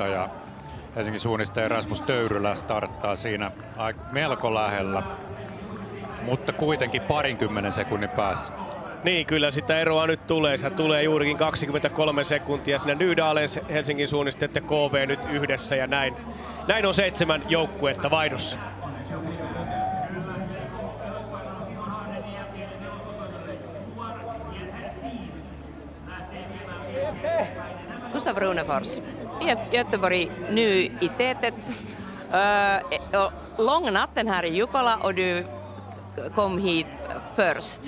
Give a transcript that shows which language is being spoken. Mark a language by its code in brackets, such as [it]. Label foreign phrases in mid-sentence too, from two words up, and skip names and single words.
[fi] Ja Helsingin suunnistaja Rasmus Töyrylä starttaa siinä melko lähellä, mutta kuitenkin 20 sekunnin päässä. Niin, kyllä sitä eroa nyt tulee. Se tulee juurikin 23 sekuntia. Siinä Nydalen Helsingin suunnistajat ja KV nyt yhdessä ja näin. Näin on 7 joukkuetta vaihdossa. [sv] Gustav Runefors, IF Göteborg nu i tätet. Lång natten här i Jukola och du kom hit först.